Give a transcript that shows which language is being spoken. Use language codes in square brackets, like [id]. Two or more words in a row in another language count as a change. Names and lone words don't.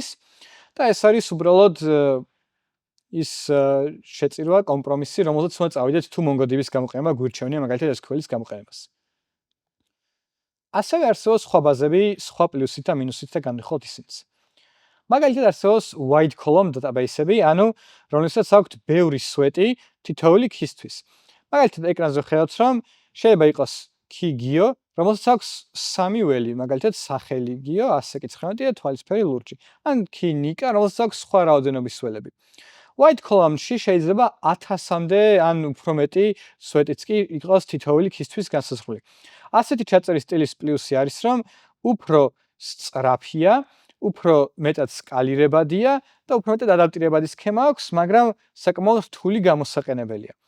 [ka] და ეს არის უბრალოდ ის შეწირვა კომპრომისი, რომელზეც უნდა წავიდეთ თუ MongoDB-ის გამოყენება გვირჩევნია მაგალითად SQL-ის გამოყენებას. ასევე არსებობს სხვა ბაზები, სხვა პლუსით და მინუსით და განვიხილოთ ისინიც. მაგალითად არსებობს [en] wide column database-ები, [ka] ანუ რომლებსაც აქვთ ბევრი სვეტი თითოეული key-სთვის. მაგალითად ეკრანზე ხედავთ, რომ შეიძლება იყოს key geo, რომელსაც აქვს 3 ველი, მაგალითად სახელი geo, ასე კითხავდი და თვალისფერი ლურჯი. ან key nika, რომელსაც აქვს სხვა რაოდენობის ველები. [en] Wide column-ში [ka] შეიძლება 1000-მდე ან უფრო მეტი სვეტიც კი იყოს თითოეული key-სთვის განსაზღვრული. ასეთი ჩაწერის სტილის პლუსი არის, რომ უფრო სწრაფია, უფრო მეტად სკალირებადია და უფრო მეტად ადაპტირებადი სქემა აქვს, მაგრამ საკმაოდ რთული გამოსაყენებელია.